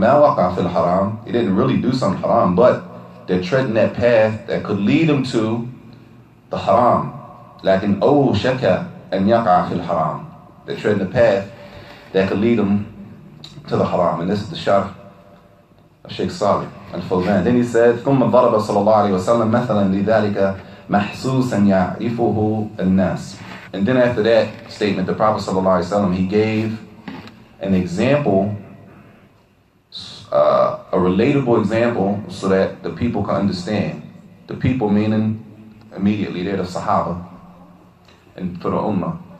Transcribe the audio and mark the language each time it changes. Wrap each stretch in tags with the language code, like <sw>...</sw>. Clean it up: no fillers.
<ar>Ma waqa fil haram.</ar> <en>They didn't really do something haram, but they're treading that path that could lead them to the haram.</en> <ar>Lakin shaka an yaqa fil haram.</ar> <en>They're treading the path that could lead them to the haram. And this is the sharh of Sheikh Salih Al-Fawzan. Then he said,</en> <ar>ثم ضرب صلى الله عليه وسلم مثلا لذلك محسوسا يعرفه الناس.</ar> <en>And then after that statement, the Prophet sallallahu alaihi wasallam, he gave an example, a relatable example, so that the people can understand. The people meaning immediately they're the Sahaba and for the Ummah.</en>